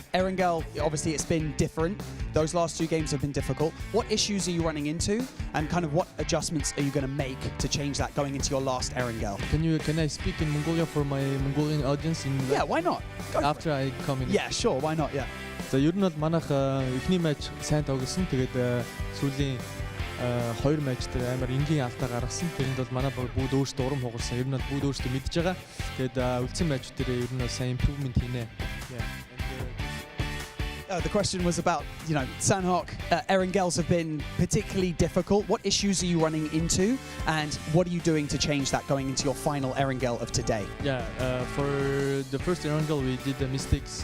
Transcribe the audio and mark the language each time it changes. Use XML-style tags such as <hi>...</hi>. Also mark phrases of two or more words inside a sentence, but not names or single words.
<en>Erangel, obviously it's been different. Those last two games have been difficult. What issues are you running into, and kind of what adjustments are you going to make to change that going into your last Erangel? Can I speak in Mongolia for my Mongolian audience? Yeah, why not? After I come in. Yeah, sure, why not? Yeah.</en> <mn>За ер нь бол манайх эхний матч сайн тоглосон. Тэгээд сүүлийн хоёр матч дээр амар энгийн алдаа гаргасан. Тэрэнд бол манай бүгд өөрсдөө урам хугарсан. Ер нь бол бүгд өөрсдөө мэдж байгаа. Тэгээд үлдсэн матч дээр ер нь сайн improvement хийнэ.</mn> <en>The question was about, you know, Sanhok, Erangels have been particularly difficult. What issues are you running into, and what are you doing to change that going into your final Erangel of today? Yeah, for the first Erangel we did the mistakes.</en>